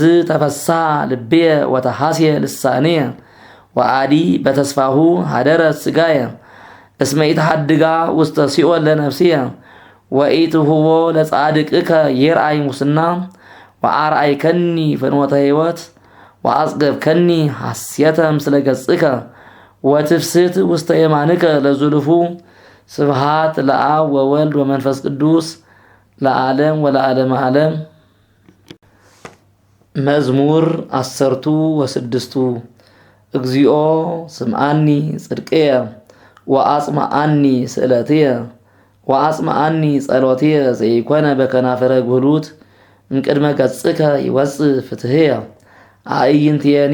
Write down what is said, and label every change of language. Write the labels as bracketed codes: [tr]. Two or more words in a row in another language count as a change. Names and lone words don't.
[gez] ተፈስሐ ልብየ ወተሐስየ ልሳንየ ወአዲ በተስፋሁ ሀደረት ሥጋየ እስመ ኢትሐድጋ ውስተ ሲኦል ለነፍስየ ወኢትሁቦ ለጻድቅከ ይርአይ ሙስና ወአርአይከኒ ፍኖተ ሕይወት ወአጽገብከኒ ሐስየተ ምስለ ገጽከ ወትፍስት ውስተ የማንከ ለዙልፉ ስብሃት ለአብ ወወልድ ወመንፈስ ቅዱስ ለዓለም ወለዓለመ ዓለም። መዝሙር 16 እግዚኦ ስምዓኒ ጽድቅየ ወአጽምዓኒ ስእለትየ ወአጽምዓኒ ጸሎትየ ዘይኮነ በከናፈረ ጉህሉት እምቅድመ ገጽከ ይወፅእ ፍትሕየ አዕይንትየኒ